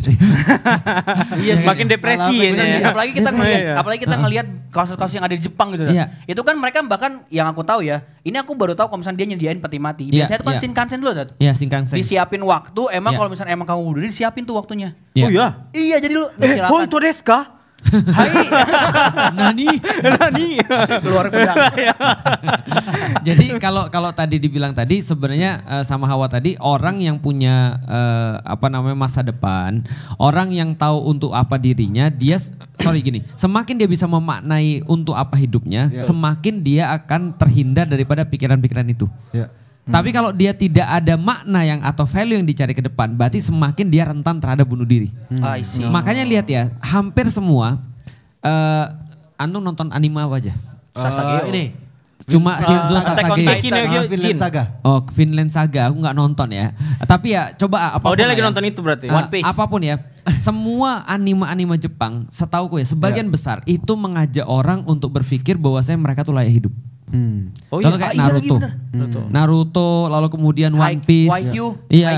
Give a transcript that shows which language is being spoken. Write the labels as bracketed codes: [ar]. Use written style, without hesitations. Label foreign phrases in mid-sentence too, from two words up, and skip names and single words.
[id] Iya, semakin depresi ya. Apalagi kita Depresi. ngelihat kasus-kasus yang ada di Jepang gitu. Iya. Itu kan mereka bahkan yang aku tahu ya. Ini aku baru tahu kalau misalnya dia nyediain peti mati. Iya, Biasanya itu kan iya. Shinkansen dulu, Dad. Ya Shinkansen. Disiapin waktu, emang Iya. kalau misalnya emang kamu bunuh diri, siapin tuh waktunya. Iya. Oh iya. Iya, jadi lu silakan. [ja] Honto desu ka? Hai, Nani. Nani. [id] keluar pedang. Jadi kalau tadi dibilang tadi sebenarnya sama Hawa tadi orang yang punya masa depan, orang yang tahu untuk apa dirinya, semakin dia bisa memaknai untuk apa hidupnya, semakin dia akan terhindar daripada pikiran-pikiran itu. Iya. Tapi kalau dia tidak ada makna yang atau value yang dicari ke depan, berarti semakin dia rentan terhadap bunuh diri. [en] I see. [id] Makanya lihat ya, hampir semua antum nonton anime apa aja? Sasageo. Ini Cuma Shinzo Attack on Sasage. Titan. Vinland Saga. Oh, Vinland Saga, aku nggak nonton ya. Tapi ya coba apapun. Oh dia lah lagi ya. nonton itu berarti. One Piece. Apapun ya, semua anime-anime Jepang, setauku ya, sebagian besar itu mengajak orang untuk berpikir bahwasanya mereka tuh layak hidup. Oh Contoh kayak Naruto. Naruto, lalu kemudian One Piece. Iya.